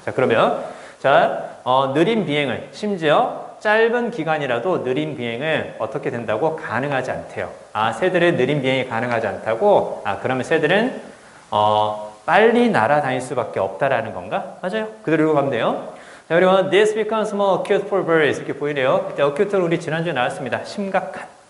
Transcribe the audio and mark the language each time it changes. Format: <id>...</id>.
<ko>자, 그러면 느린 비행을 심지어 짧은 기간이라도 느린 비행을 어떻게 된다고? 가능하지 않대요. 새들의 느린 비행이 가능하지 않다고? 그러면 새들은 빨리 날아다닐 수밖에 없다라는 건가? 맞아요. 그대로 읽어가면 돼요. 자, 그리고</ko> <en>this becomes more acute for birds</en> <ko>이렇게 보이네요. 그때 acute를 우리 지난주에 나왔습니다. 심각한.</ko>